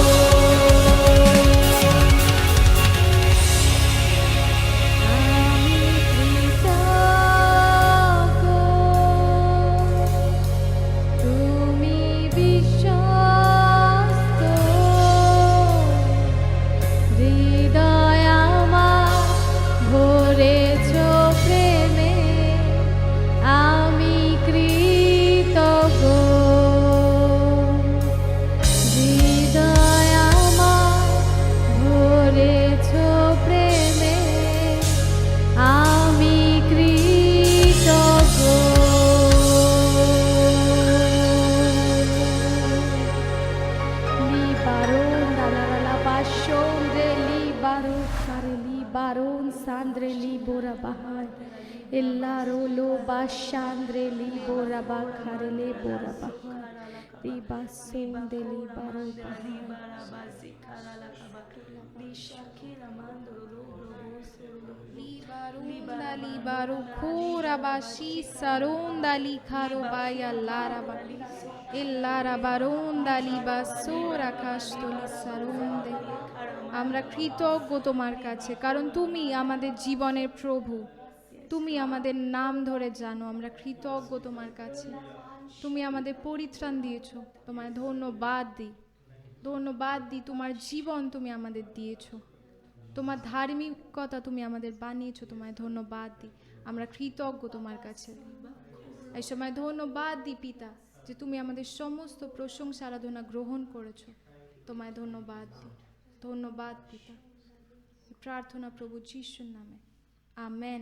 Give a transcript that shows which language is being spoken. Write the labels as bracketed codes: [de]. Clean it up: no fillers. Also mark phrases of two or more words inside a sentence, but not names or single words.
[bn] তুমি বিশ্বস্ত হৃদয় আমার ভরেছ প্রেমে আমি কৃতজ্ঞ হৃদয় আমার ভরেছ প্রেমে আমি কৃতজ্ঞ Libaron dalavalla bashondre libaro kare libaron sandre libora bahai ellaro lo bashandre libora bakare libora bahai libasonde libaro Libarunda libaru kura bashi sarunda likaro baya laraba illara barunda libasura kastoli sarunde আমরা কৃতজ্ঞ তোমার কাছে কারণ তুমি আমাদের জীবনের প্রভু তুমি আমাদের নাম ধরে জানো আমরা কৃতজ্ঞ তোমার কাছে তুমি আমাদের পরিত্রাণ দিয়েছো তোমায় ধন্যবাদ দিই তোমার জীবন তুমি আমাদের দিয়েছো তোমার ধার্মিকতা তুমি আমাদের বানিয়েছো তোমায় ধন্যবাদ দিই আমরা কৃতজ্ঞ তোমার কাছে এই সময় ধন্যবাদ দিই পিতা যে তুমি আমাদের সমস্ত প্রশংসা আরাধনা গ্রহণ করেছো তোমায় ধন্যবাদ পিতা প্রার্থনা প্রভু যিশুর নামে আমেন